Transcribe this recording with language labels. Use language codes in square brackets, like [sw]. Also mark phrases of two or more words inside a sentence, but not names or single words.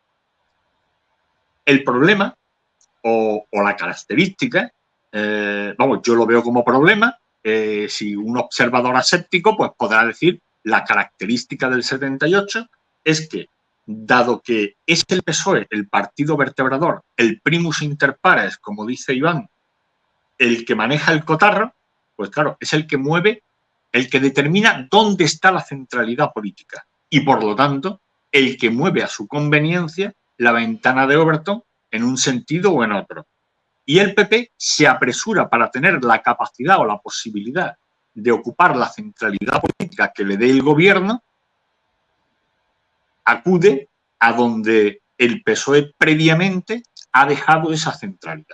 [es] El problema o la característica, yo lo veo como problema, si un observador aséptico pues podrá decir la característica del 78 es que, dado que es el PSOE, el partido vertebrador, el [la] primus inter pares, [es] como dice Iván, el que maneja el cotarro, pues claro, es el que mueve, el que determina dónde está la centralidad política y, por lo tanto, el que mueve a su conveniencia la ventana de Overton en un sentido o en otro. Y el PP se apresura para tener la capacidad o la posibilidad de ocupar la centralidad política que le dé el gobierno, acude a donde el PSOE previamente ha dejado esa centralidad.